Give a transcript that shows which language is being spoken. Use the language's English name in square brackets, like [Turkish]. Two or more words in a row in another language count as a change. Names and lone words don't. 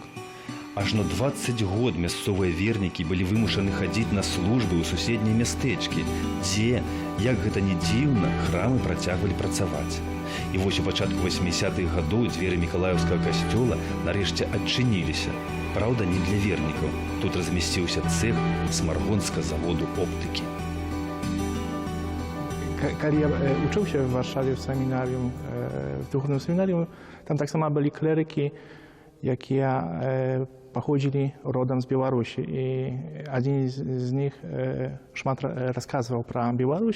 [Belarusian] Ажно 20 год мясцовыя вернікі былі вымушаны хадзіць на службы ў суседнія мястэчкі, дзе, як гэта не дзіўна, храмы працягвалі працаваць. І вось у пачатку 80-х гадоў дзверы мікалаеўскага касцёла нарэшце адчыніліся. Праўда, не для вернікаў. Тут размясціўся цэх смаргонскага заводу оптыкі. [Polish] Kiedy ja uczył się w Warszawie w seminarium, w duchownym seminarium, tam tak samo byli kleryki, jak ja, pochodzili rodem z Białorusi. I jeden z nich szmat rozkazywał про Białoruś.